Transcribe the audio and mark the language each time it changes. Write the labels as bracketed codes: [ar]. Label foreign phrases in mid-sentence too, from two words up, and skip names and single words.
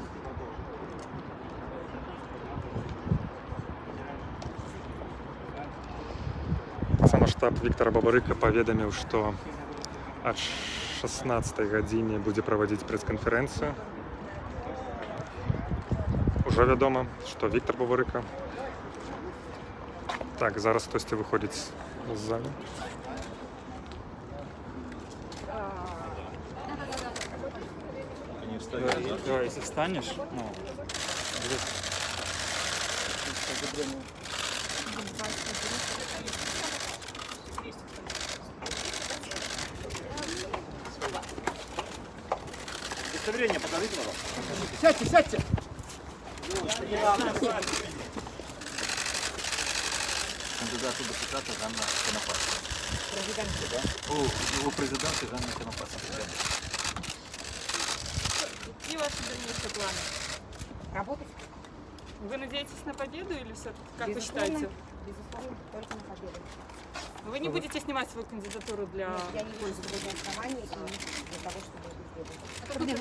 [be] Таксама штаб Віктора Бабарыка паведаміў, што ад 16 гадзіне будзе праводзіць прэс-канферэнцыю. Ужо вядома, што Віктор Бабарыка. Так, зараз хтосьці выходзіць з залі. [ru] Давай, если встанешь, ну, Удостоверение покажите, пожалуйста. Сядьте, сядьте! Кандидат у депутата Ганна Конопатська. Президент, да? У президента Ганна Конопатська. Какие ваши дальнейшие планы? Работать? Вы надеетесь на победу или все-таки, как вы Безусловно, считаете? Безусловно, только на победу. Вы не будете снимать свою кандидатуру для... Я не вижу сегодня оснований для того, чтобы это сделать.